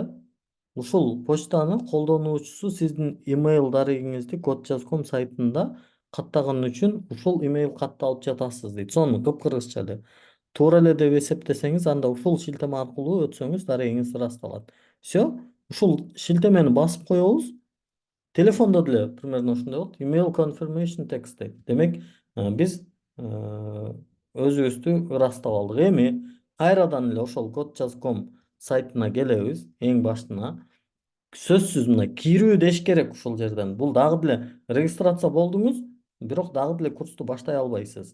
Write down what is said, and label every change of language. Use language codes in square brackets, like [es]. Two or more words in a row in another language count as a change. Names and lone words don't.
[ky] Ушул почтаны колдонуучусу сиздин имейл дарегиңизди кодjazz.com сайтында каттаган үчүн ушул имейл катты алып жатасыз дейт. Сонун кыпкыргызча эле. Туура эле деп эсептесеңиз, анда ушул шилтеме аркылуу өтсөңүз дарегиңиз ырасталат. Все, ушул шилтемени басып коебуз. Телефондо деле примерно ушундай болот. [en] Email confirmation text дейт. [ky] Демек, биз өзүбүздү ырастап алдык. Эми кайрадан эле ошол кодjazz.com сайтына келебиз, эң башына. Сөзсүз мына кирүү деш керек ушул жерден. Бул дагы деле регистрация болдуңуз, бирок дагы деле курсту баштай албайсыз.